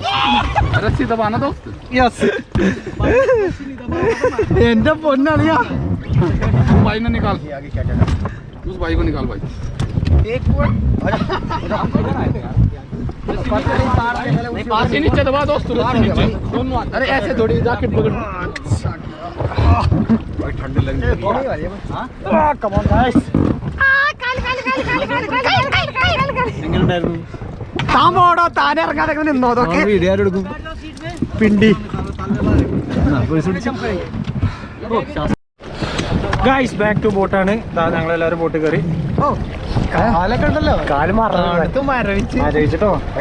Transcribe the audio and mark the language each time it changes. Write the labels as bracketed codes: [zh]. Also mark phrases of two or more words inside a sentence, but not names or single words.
[hi] रस्सी दबाना दोस्त [ml] യെസ് എന്റെ പൊന്നളിയാ [hi] भाई ने निकाल उस भाई को निकाल भाई रस्सी नीचे दबा दोस्त रस्सी नीचे अरे ऐसे थोड़ी जैकेट पकड़ ठंडी लग रही [en] come on guys [ml] താൻ പോടോ താൻ ഇറങ്ങാതെ നിന്നോ അതൊക്കെ വീഡിയോ എടുക്കും പിണ്ടി [en] guys back to [ml] ബോട്ടാണ് ഞങ്ങളെല്ലാവരും ബോട്ട് കയറി കാലൊക്കെ ഉണ്ടല്ലോ കാല് മരവിച്ചിട്ടോ